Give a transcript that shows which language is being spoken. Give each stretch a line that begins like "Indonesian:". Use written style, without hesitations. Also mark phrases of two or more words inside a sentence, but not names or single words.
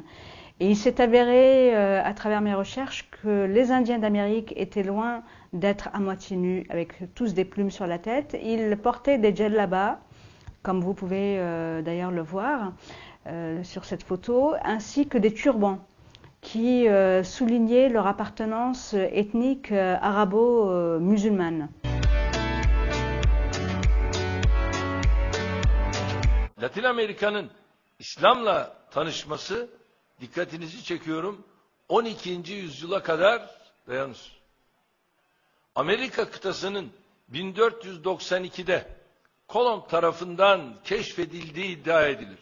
French: Et il s'est avéré, à travers mes recherches, que les Indiens d'Amérique étaient loin d'être à moitié nus, avec tous des plumes sur la tête. Ils portaient des djellabas, comme vous pouvez d'ailleurs le voir sur cette photo, ainsi que des turbans qui soulignaient leur appartenance ethnique arabo-musulmane.
Turkish: Latin Amerika'nın İslam'la tanışması, dikkatinizi çekiyorum, 12. yüzyıla kadar dayanır. Amerika kıtasının 1492'de Kolomb tarafından keşfedildiği iddia edilir.